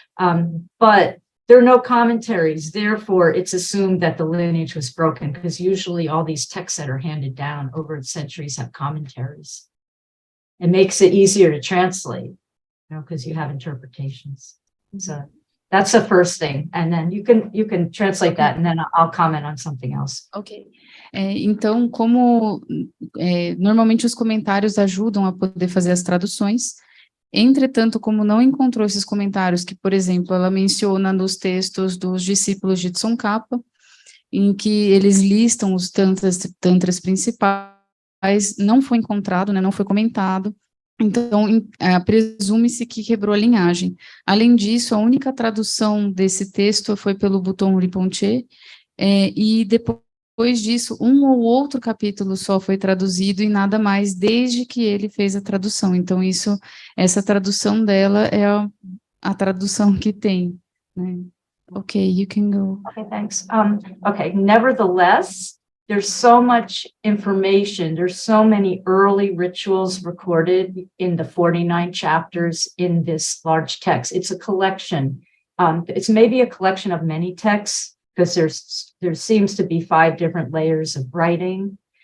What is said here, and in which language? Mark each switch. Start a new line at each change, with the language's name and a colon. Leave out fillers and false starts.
English: But there are no commentaries. Therefore, it's assumed that the lineage was broken because usually all these texts that are handed down over the centuries have commentaries. It makes it easier to translate, because you have interpretations. So that's the first thing. And then you can translate that, and then I'll comment on something else. Ok.
Portuguese: Então, como normalmente os comentários ajudam a poder fazer as traduções, entretanto, como não encontrou esses comentários que, por exemplo, ela menciona nos textos dos discípulos de Tsongkhapa, em que eles listam os tantras principais, não foi encontrado, né, não foi comentado, então presume-se que quebrou a linhagem. Além disso, a única tradução desse texto foi pelo Button Rinpoche, e depois depois disso, um ou outro capítulo só foi traduzido e nada mais desde que ele fez a tradução. Então, essa tradução dela é a tradução que tem, né?
English: Okay, you can go. Okay, thanks. Okay, nevertheless, there's so much information. There's so many early rituals recorded in the 49 chapters in this large text. It's a collection. It's maybe a collection of many texts because there seems to be 5 different layers of writing.